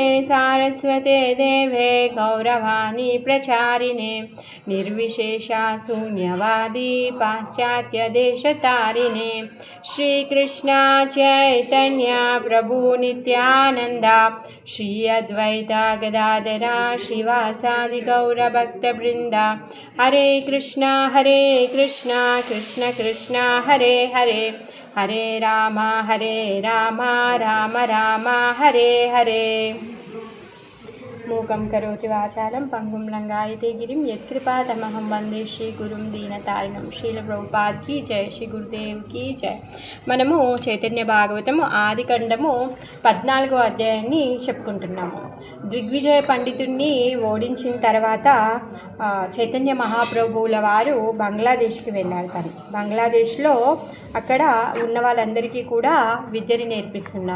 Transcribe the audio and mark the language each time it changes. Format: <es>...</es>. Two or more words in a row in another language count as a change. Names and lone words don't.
<sa>सारस्वते देवे गौरवाणी प्रचारिणे निर्विशेषा शून्यवादी पाश्चात्यदेशतारिणे श्रीकृष्ण चैतन्य प्रभु नित्यानन्दा श्री अद्वैता गदाधरा श्रीवासादि गौरभक्तवृन्दा हरे कृष्णा कृष्ण कृष्ण हरे हरे हरे राम राम राम हरे हरे। मूकं करोति वाचालं पंगुं लंघयते गिरिं यत्कृपातमहं वंदे श्री गुरुं दीनतारिणं।</sa> <hi>శ్రీల ప్రభుపాద్ की जय, श्री गुरुदेव की जय।</hi> <te>మనము చైతన్య భాగవతము ఆది ఖండము 14వ అధ్యాయాన్ని చెప్పుకుంటున్నాము. దిగ్విజయ పండితుడిని ఓడించిన తర్వాత చైతన్య మహాప్రభువుల వారు బంగ్లాదేశ్కి వెళ్ళారు. తను బంగ్లాదేశ్లో అక్కడ ఉన్న వాళ్ళందరికీ కూడా విద్యని నేర్పిస్తున్నారు.</te>